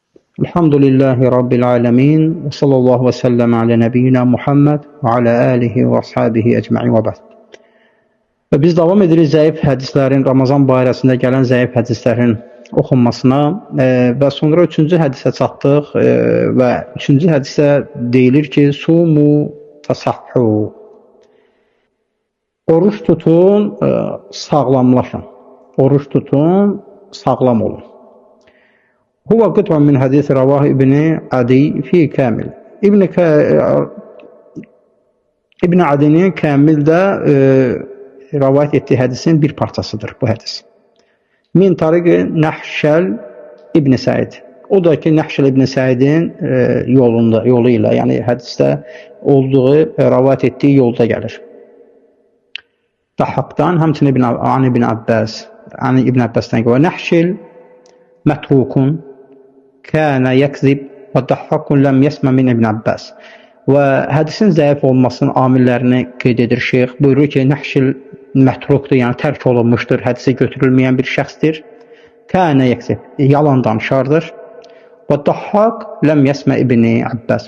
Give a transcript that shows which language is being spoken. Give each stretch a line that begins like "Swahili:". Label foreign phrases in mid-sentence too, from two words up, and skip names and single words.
Arabic: الحمد لله رب العالمين وصلى الله وسلم على نبينا محمد وعلى آله وأصحابه أجمعين وبعد.
Azerbaijani: Və biz davam edirik zəif hədislərin, Ramazan barəsində gələn zəif hədislərin oxunmasına və sonra 3-cü hədisə çatdıq və 3-cü hədisdə deyilir ki,
Arabic: صوموا تصحوا.
Turkish: Oruç tutun, sağlamlaşın. Oruç tutun, sağlam olun.
Arabic: هو قطع من حديث رواه ابن عدي في الكامل.
Turkish: İbn Adi'nin Kamil'də rivayet ettiği hadisin bir parçasıdır bu hadis.
Arabic: من طريق نهشل بن سعيد.
Turkish: O da ki Nahşel İbn Said'in yoluyla, yani hadiste olduğu rivayet ettiği yolda gelir.
Azerbaijani: Dahhak'tan həmçinin İbn Abbas, yani İbn Abbas'tan ve
Arabic: نهشل متروك كان يكذب والضحاك لم يسمع من ابن عباس.
Azerbaijani: Və hədisin zəif olmasının amillərini qeyd edir şeyx. Buyurur ki, Nahşel mətrukdur, yəni tərk olunmuşdur, hədisə götürülməyən bir şəxsdir.
Arabic: كان يكذب,
Azerbaijani: yalan danışardır. Və Dahhak
Arabic: لم يسمع ابن عباس.